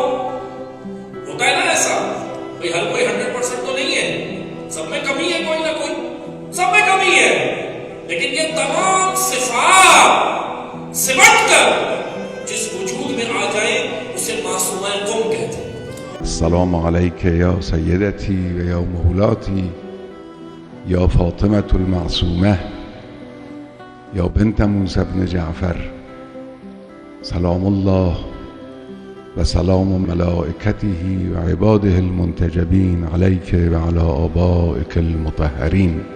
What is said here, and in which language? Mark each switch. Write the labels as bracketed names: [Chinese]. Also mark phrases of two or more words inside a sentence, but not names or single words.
[Urdu] ہوتا ہے نا ایسا؟ بھئی ہر کوئی 100% تو نہیں ہے، سب میں کمی ہے، کوئی نہ کوئی سب میں کمی ہے. لیکن یہ تمام صفات سمٹ کر جس وجود میں آ جائیں اسے معصومہ قم کہتے ہیں. [Arabic] السلام علیک یا سیدتی و یا مولاتی یا فاطمة المعصومة یا بنت موسی بن جعفر. سلام الله و سلام ملائکته و عباده المنتجبین علیک و علی آبائک المطهرین.